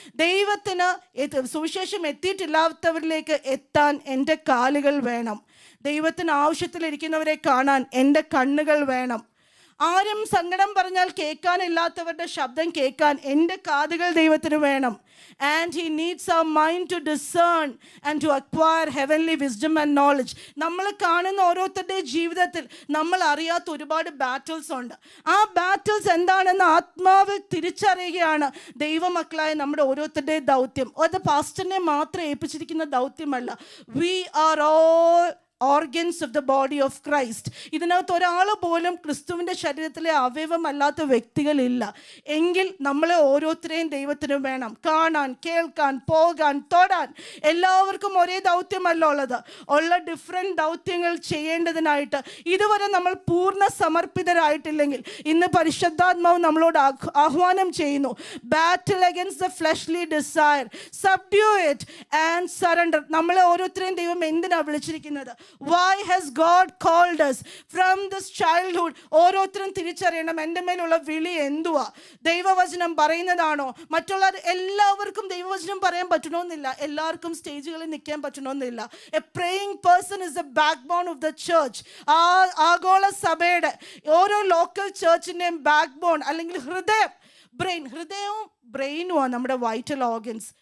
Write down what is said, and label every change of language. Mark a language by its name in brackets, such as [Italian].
[Malayalam] ദൈവത്തിന് സുവിശേഷം എത്തിയിട്ടില്ലാത്തവരിലേക്ക് എത്താൻ എൻ്റെ കാലുകൾ വേണം. ദൈവത്തിന് ആവശ്യത്തിലിരിക്കുന്നവരെ കാണാൻ എൻ്റെ കണ്ണുകൾ വേണം. ആരും സങ്കടം പറഞ്ഞാൽ കേൾക്കാനില്ലാത്തവരുടെ ശബ്ദം കേൾക്കാൻ എൻ്റെ കാതുകൾ ദൈവത്തിന് വേണം. [English] And he needs our mind to discern and to acquire heavenly wisdom and knowledge. [Malayalam] നമ്മൾ കാണുന്ന ഓരോരുത്തരുടെ ജീവിതത്തിൽ നമ്മൾ അറിയാത്ത ഒരുപാട് ബാറ്റിൽസ് ഉണ്ട്. ആ ബാറ്റിൽസ് എന്താണെന്ന് ആത്മാവിൽ തിരിച്ചറിയുകയാണ് ദൈവമക്കളായ നമ്മുടെ ഓരോരുത്തരുടെ ദൗത്യം. അത് പാസ്റ്ററിനെ മാത്രം ഏൽപ്പിച്ചിരിക്കുന്ന ദൗത്യമല്ല. [English] We are all organs of the body of Christ. [Malayalam] ഇതിനകത്ത് ഒരാൾ പോലും ക്രിസ്തുവിൻ്റെ ശരീരത്തിലെ അവയവമല്ലാത്ത വ്യക്തികളില്ല. എങ്കിൽ നമ്മളെ ഓരോരുത്തരെയും ദൈവത്തിന് വേണം. കാണാൻ, കേൾക്കാൻ, പോകാൻ, തൊടാൻ എല്ലാവർക്കും ഒരേ ദൗത്യമല്ല ഉള്ളത്. ഉള്ള ഡിഫറെൻറ്റ് ദൗത്യങ്ങൾ ചെയ്യേണ്ടതിനായിട്ട് ഇതുവരെ നമ്മൾ പൂർണ്ണ സമർപ്പിതരായിട്ടില്ലെങ്കിൽ ഇന്ന് പരിശുദ്ധാത്മാവ് നമ്മളോട് ആഹ്വാനം ചെയ്യുന്നു. [English] Battle against the fleshly desire, subdue it and surrender. [Malayalam] നമ്മളെ ഓരോരുത്തരെയും ദൈവം എന്തിനാണ് വിളിച്ചിരിക്കുന്നത്? [English] Why has God called us from this childhood? [Malayalam] ഓരോരുത്തരും തിരിച്ചറിയണം എൻ്റെ മേലുള്ള വിളി എന്തുവാ. ദൈവവചനം പറയുന്നതാണോ? മറ്റുള്ള എല്ലാവർക്കും ദൈവവചനം പറയാൻ പറ്റണമെന്നില്ല. എല്ലാവർക്കും സ്റ്റേജുകളിൽ നിൽക്കാൻ പറ്റണമെന്നില്ല. [English] A praying person is the backbone of the church. [Malayalam] ആഗോള സഭയുടെ ഓരോ ലോക്കൽ ചർച്ചിൻ്റെയും ബാക്ക് ബോൺ അല്ലെങ്കിൽ ഹൃദയവും ബ്രെയിനുമാണ് നമ്മുടെ വൈറ്റൽ ഓർഗൻസ്.